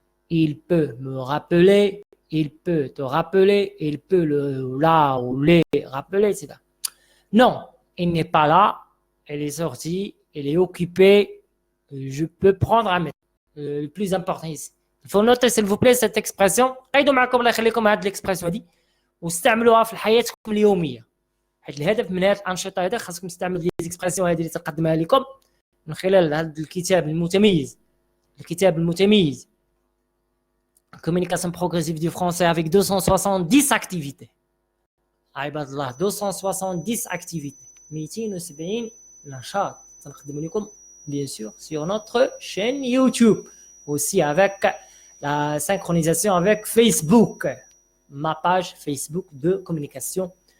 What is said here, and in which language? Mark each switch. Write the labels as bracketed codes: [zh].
[fr] Il peut me rappeler. Il peut te rappeler. Il peut le, la ou les rappeler, etc. Non, il n'est pas là. Elle est sortie. Elle est occupée. Je peux prendre un mail. Le plus important ici. Il faut noter, s'il vous plaît, cette expression. [ar] قيدوا معكم الله يخليكم هذه الإكسبرسيون دي واستعملوها في حياتكم اليومية. حيت الهدف من هذه الأنشطة هذه خاصكم تستعملوا لي زيكسبرسيون هذه اللي تقدمها لكم من خلال هذا الكتاب المتميز. [fr] Communication progressive du français avec 270 activités. [ar] عباد الله [fr] 270 activités 270 [ar] نشاط تنقدم لكم [fr] bien sûr sur notre chaîne YouTube aussi avec la synchronisation avec Facebook, ma page Facebook de communication.